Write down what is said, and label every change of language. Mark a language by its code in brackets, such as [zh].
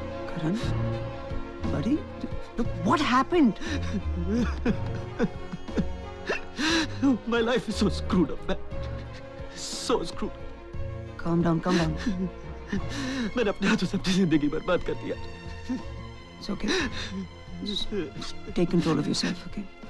[en] Karan, buddy, look, what happened? My life is so screwed up, man. So screwed. Calm down, calm down. [hi] मैंने अपने हाथों से अपनी जिंदगी बर्बाद कर दिया। [en] It's okay. Just take control of yourself, okay?